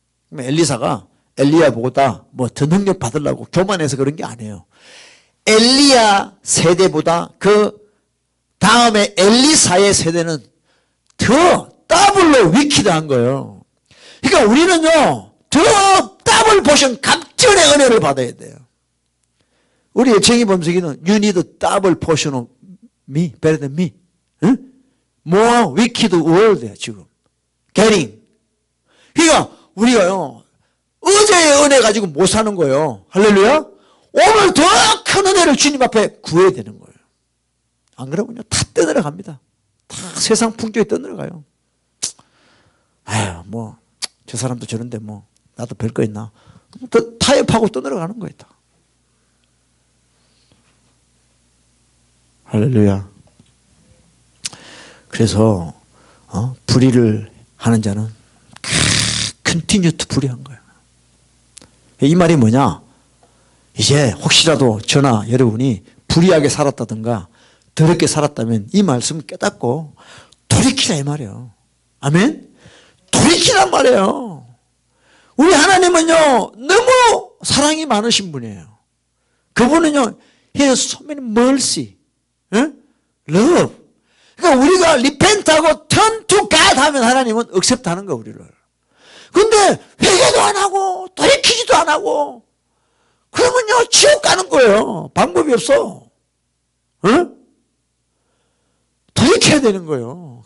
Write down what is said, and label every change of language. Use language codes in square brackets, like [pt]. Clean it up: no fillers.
[ko] 그럼 엘리사가 엘리야보다 뭐 더 능력 받으려고 교만해서 그런 게 아니에요. 엘리야 세대보다 그 다음에 엘리사의 세대는 더 더블로 위키드한 거예요. 그러니까 우리는요, 더 더블 포션 갑절의 은혜를 받아야 돼요. 우리 애청이 범석이는 [en] You need a double portion of me, better than me. 응? More wicked world야 [ko] 지금. [en] Getting. [ko] 그러니까 우리가요, 어제의 은혜 가지고 못 사는 거예요. 할렐루야. 오늘 더 큰 은혜를 주님 앞에 구해야 되는 거예요. 안 그러면요, 다 떠내려갑니다. 다 세상 풍조에 떠내려가요. 아유, 뭐 저 사람도 저런데 뭐 나도 별 거 있나. 또 타협하고 떠내려가는 거예요. 다. 할렐루야. 그래서 불의를 하는 자는 [en] 컨티뉴 투 [ko] 불의한 거예요. 이 말이 뭐냐? 이제 혹시라도 저나 여러분이 불의하게 살았다든가 더럽게 살았다면 이 말씀을 깨닫고 돌이키라 이 말이에요. 아멘? 돌이키란 말이에요. 우리 하나님은요, 너무 사랑이 많으신 분이에요. 그분은요, [en] He has so many mercy, love. [ko] 그러니까 우리가 repent하고 [en] turn to God [ko] 하면 하나님은 accept 하는 거예요, 우리를. 근데 회개도 안 하고 돌이키지도 안 하고 그러면요, 지옥 가는 거예요. 방법이 없어. 돌이켜야 되는 거예요.